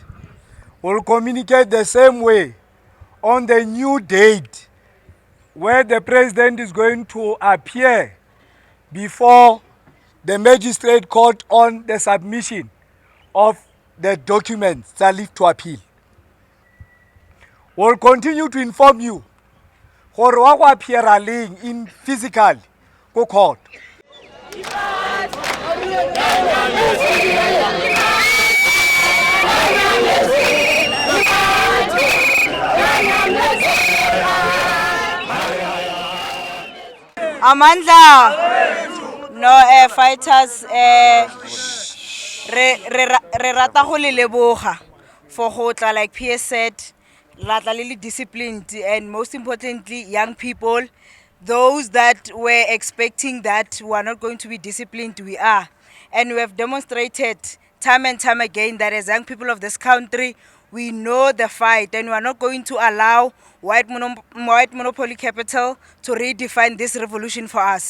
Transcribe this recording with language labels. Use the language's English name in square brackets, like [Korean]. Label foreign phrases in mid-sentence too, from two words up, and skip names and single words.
[English] We'll communicate the same way on the new date where the president is going to appear before the magistrate court on the submission of the documents that leave to appeal. We'll continue to inform you [Tswana] gore wa go appeara leng [English] in physical go court. [Tswana] Amandla, [English] no fighters, [Tswana] re rata go le leboga [English] for Kgotla, like PS said, [Tswana] latla le [English] disciplined, and most importantly, young people, those that were expecting that we are not going to be disciplined, we are. And we have demonstrated time and time again that as young people of this country, we know the fight and we are not going to allow white monopoly capital to redefine this revolution for us.